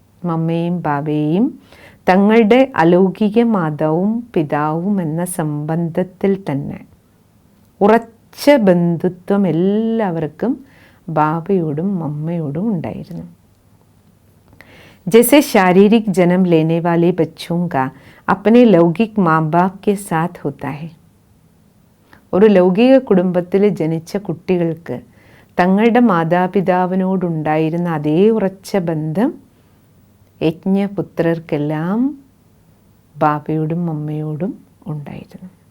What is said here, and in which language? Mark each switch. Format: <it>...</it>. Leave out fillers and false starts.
<ml>മമ്മയും ബാബയെയും തങ്ങളുടെ അലൗകിക മാതാവും പിതാവും എന്ന സംബന്ധത്തിൽ തന്നെ ഉറച്ച ബന്ധുത്വം എല്ലാവർക്കും ബാബയോടും മമ്മയോടും ഉണ്ടായിരുന്നു.</ml> <hi>जैसे शारीरिक जन्म लेने वाले बच्चों का अपने लौकिक माँ बाप के साथ होता है.</hi> <ml>ഒരു ലൗകിക കുടുംബത്തിൽ ജനിച്ച കുട്ടികൾക്ക് തങ്ങളുടെ മാതാപിതാവിനോടുണ്ടായിരുന്ന അതേ ഉറച്ച ബന്ധം യജ്ഞപുത്രർക്കെല്ലാം ബാബയോടും അമ്മയോടും ഉണ്ടായിരുന്നു.</ml>